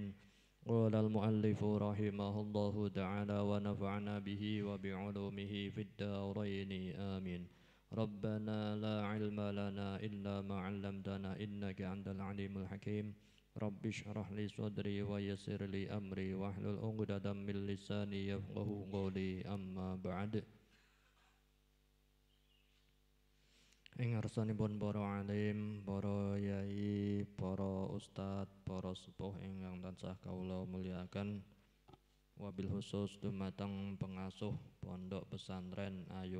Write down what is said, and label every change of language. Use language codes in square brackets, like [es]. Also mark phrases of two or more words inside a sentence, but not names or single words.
[ar] قال المؤلف رحمه الله تعالى ونفعنا به وبعلومه في الدارين آمين. ربنا لا علم لنا إلا ما علمتنا إنك أنت العليم الحكيم. رب اشرح لي صدري ويسر لي أمري واحلل عقدة من لساني يفقهوا قولي أما بعد. [jv] Ing ngarsanipun para alim, para yai, para ustad, para sepuh ingkang tansah kawula mulyakaken, [ar] وبالخصوص [jv] dumateng pengasuh pondok pesantren Ayu